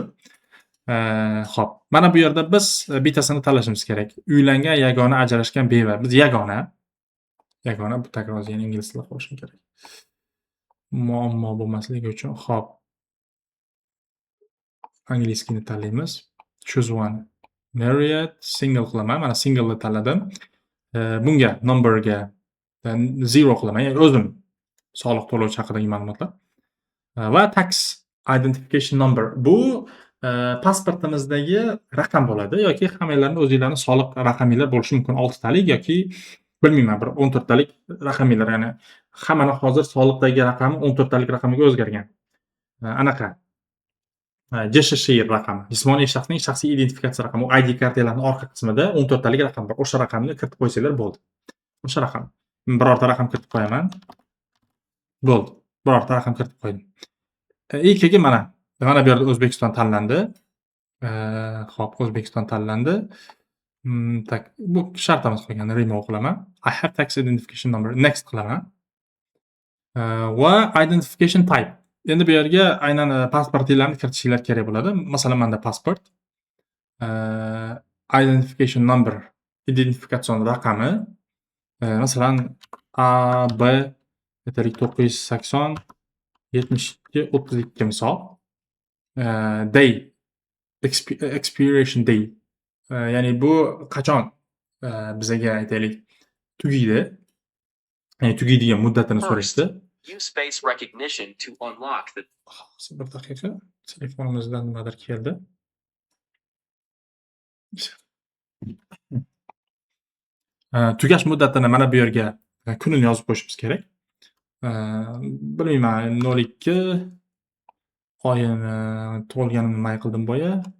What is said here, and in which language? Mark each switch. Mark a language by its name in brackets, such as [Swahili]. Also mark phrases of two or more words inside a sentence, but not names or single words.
[Uzbek] Xo'p, mana bu yerda biz bittasini tanlashimiz kerak. Uylangan, yagona, ajrashgan, beva. Biz yagona bu takror yana ingliz tilida qolishim kerak. Muammo bo'lmasligi uchun. Xo'p. Angliyskini tanlaymiz. [English] Choose one. Married, single qilaman. [Uzbek] Mana single ni tanladim. Bunga numberga 0 qilaman. Ya'ni o'zim soliq to'lovchi haqidagi ma'lumotlar. [English] Va tax identification number. [Uzbek] Bu pasportimizdagi raqam bo'ladi yoki hammanglarning o'zingizlarning soliq raqaminglar bo'lishi mumkin. 6 talik yoki bilmayman, bir 14 talik raqaminglar, ya'ni hammani hozir soliqdagi raqami 14 talik raqamiga o'zgargan. Anaqa. JSHI raqami, jismoniy shaxsning shaxsiy identifikatsiya raqami, ID kartalarning orqa qismida 14 talik raqam bor. O'sha raqamni kiritib qo'ysanglar bo'ldi. O'sha raqam. Birorta raqam kiritib qo'yaman. Bo'ldi. Birorta raqam kiritib qo'ydim. Ilkiga mana bu yerda O'zbekiston tanlandi. Xo'p, O'zbekiston tanlandi. Tak, bu shartimiz qolgan. Remove qilaman. [English] I have tax identification number. [Uzbek] Next qilaman. [English] Va identification type. [Uzbek] Endi bu yerga aynan pasportinglarni kiritishinglar kerak bo'ladi. Masalan, menda pasport. [English] Identification number, [Uzbek] identifikatsion raqami. Masalan, AB 980 72 32 misol. [English] Day, expiration day. [Uzbek] Ya'ni bu qachon bizaga aytaylik tugaydi. Ya'ni tugaydigan muddatini so'rashdi. [English] Use face recognition to unlock the. [Uzbek] Bir daqiqa. Telefonimizdan nimadir keldi. Tugash muddatini mana bu yerga kunini yozib qo'yishimiz kerak. Bilmayman, 02 oyini tug'ilganimni nima qildim boya.